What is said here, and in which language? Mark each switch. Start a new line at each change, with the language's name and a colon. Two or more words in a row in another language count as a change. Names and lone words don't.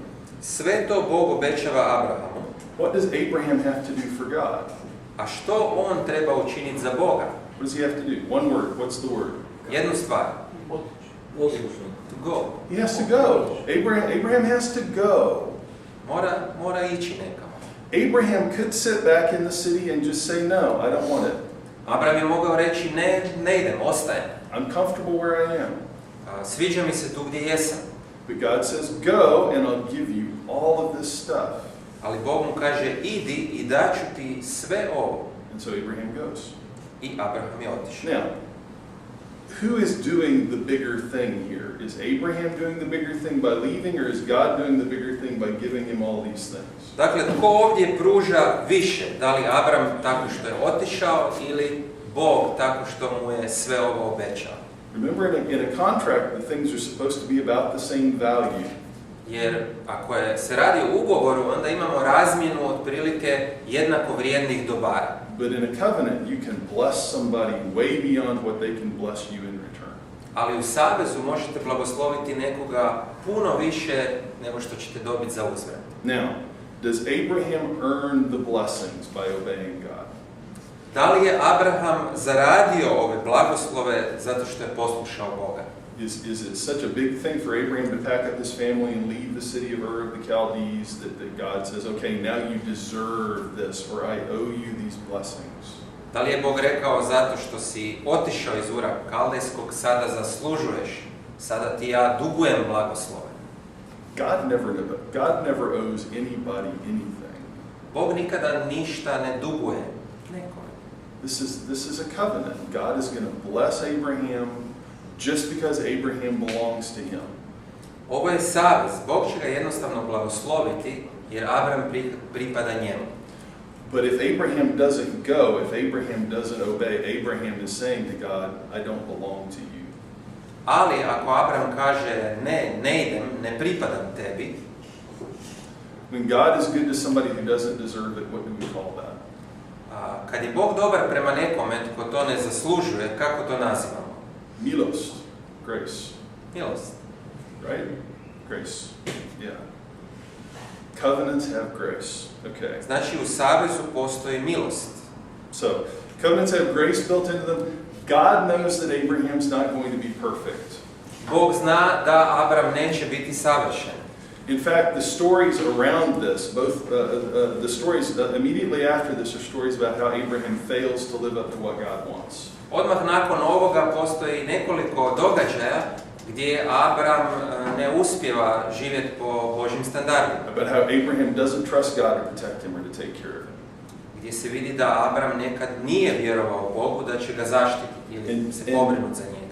Croatian: Sve to Bog obećava Abrahamu.
English: What does Abraham have to do for God?
Croatian: A što on treba učiniti za Boga?
English: What does he have to do? One word. What's the word?
Croatian: Jednu stvar.
English: To go. He has to go. Abraham has to go.
Croatian: Mora ići nekamo.
English: Abraham could sit back in the city and just say, no, I don't want it.
Croatian: Abraham je mogao reći ne idem, ostajem.
English: I'm comfortable where I am.
Croatian: Sviđa mi se tu gdje jesam.
English: But God says, go and I'll give you all of this stuff.
Croatian: Ali Bog mu kaže idi i daću ti sve ovo.
English: And so Abraham goes.
Croatian: I Abraham je otišao.
English: Now, who is doing the bigger thing here? Is Abraham doing the bigger thing by leaving, or is God doing the bigger thing by giving him all these things?
Croatian: Dakle, tko ovdje pruža više? Da li Abraham tako što je otišao ili Bog tako što mu je sve ovo obećao?
English: Remember, in a contract, the things are supposed to be about the same value.
Croatian: Jer ako se radi o ugovoru, onda imamo razmjenu otprilike jednako vrijednih dobara.
English: But in a covenant, you can bless somebody way beyond what they can bless you in return.
Croatian: Ali u savezu možete blagosloviti nekoga puno više nego što ćete dobiti za uzvrat.
English: Now, does Abraham earn the blessings by obeying God?
Croatian: Da li je Abraham zaradio ove blagoslove zato što je poslušao Boga?
English: Is it such a big thing for Abraham to pack up his family and leave the city of Ur of the Chaldees that God says, okay, now you deserve this, or I owe you these blessings?
Croatian: Da li je Bog rekao zato što si otišao iz Ura Kaldejskog, sada zaslužuješ, sada ti ja dugujem blagoslove?
English: God never owes anybody anything.
Croatian: Bog nikada ništa ne duguje nekome.
English: This is a covenant. God is going to bless Abraham just because Abraham belongs to him.
Croatian: Ovo je savez. Bog će ga jednostavno blagosloviti jer Abraham pripada njemu.
English: But if Abraham doesn't go, if Abraham doesn't obey, Abraham is saying to God, I don't belong to you.
Croatian: Ali ako Abraham kaže ne idem, ne pripadam tebi.
English: When God is good to somebody who doesn't deserve it, what do we call that?
Croatian: Kad je Bog dobar prema nekome tko to ne zaslužuje, kako to nazivamo? Milost, grace. Milost.
English: Right? Grace. Yeah. Covenants have grace. Okay.
Croatian: Znači u savezu postoji milost.
English: So, covenants have grace built into them. God knows that Abraham's not going to be perfect.
Croatian: Bog zna da Abraham neće biti savršen.
English: In fact, the stories around this, both the stories immediately after this are stories about how Abraham fails to live up to what God wants.
Croatian: Odmah nakon ovoga postoji nekoliko događaja gdje Abraham ne uspijeva živjeti po Božjim standardima.
English: About how Abraham doesn't trust God to protect him or to take care of him.
Croatian: Gdje se vidi da Abraham nekad nije vjerovao Bogu da će ga zaštititi ili se pobrinuti za njega.